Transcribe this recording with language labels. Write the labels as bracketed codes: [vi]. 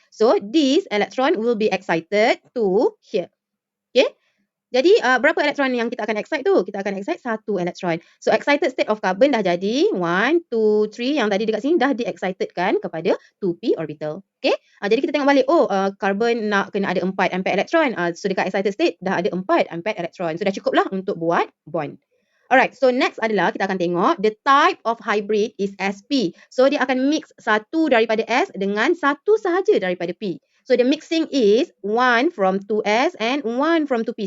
[en] So, this electron will be excited to here. Okay. [ms] Jadi, berapa elektron yang kita akan excite tu? Kita akan excite 1 elektron. So, [en] excited state of carbon [ms] dah jadi 1, 2, 3. Yang tadi dekat sini dah di-excitedkan kepada 2p orbital. Okay? Jadi, kita tengok balik. Oh, carbon nak kena ada 4 unpaired elektron. So, dekat excited state dah ada 4 unpaired elektron. So, dah cukup lah untuk buat bond. Alright, so next adalah kita akan tengok [en] the type of hybrid is sp. [ms] So, dia akan mix satu daripada S dengan satu sahaja daripada P. [en] So, the mixing is 1 from 2S and 1 from 2P.